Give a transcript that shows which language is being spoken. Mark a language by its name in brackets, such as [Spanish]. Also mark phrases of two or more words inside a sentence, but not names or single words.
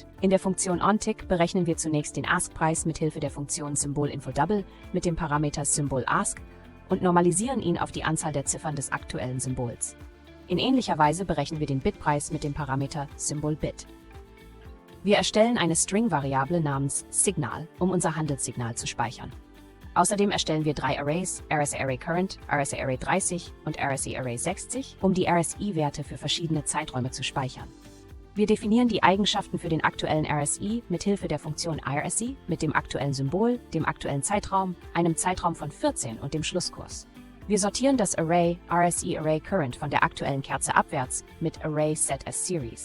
[German] In der Funktion OnTick berechnen wir zunächst den Ask-Preis mit Hilfe der Funktion SymbolInfoDouble mit dem Parameter SymbolAsk und normalisieren ihn auf die Anzahl der Ziffern des aktuellen Symbols. In ähnlicher Weise berechnen wir den Bitpreis mit dem Parameter SymbolBit. Wir erstellen eine String-Variable namens Signal, um unser Handelssignal zu speichern. Außerdem erstellen wir 3 Arrays, RSI Array Current, RSI Array 30 und RSI Array 60, um die RSI-Werte für verschiedene Zeiträume zu speichern. Wir definieren die Eigenschaften für den aktuellen RSI mit Hilfe der Funktion IRSI mit dem aktuellen Symbol, dem aktuellen Zeitraum, einem Zeitraum von 14 und dem Schlusskurs. Wir sortieren das Array RSI Array Current von der aktuellen Kerze abwärts mit Array Set as Series.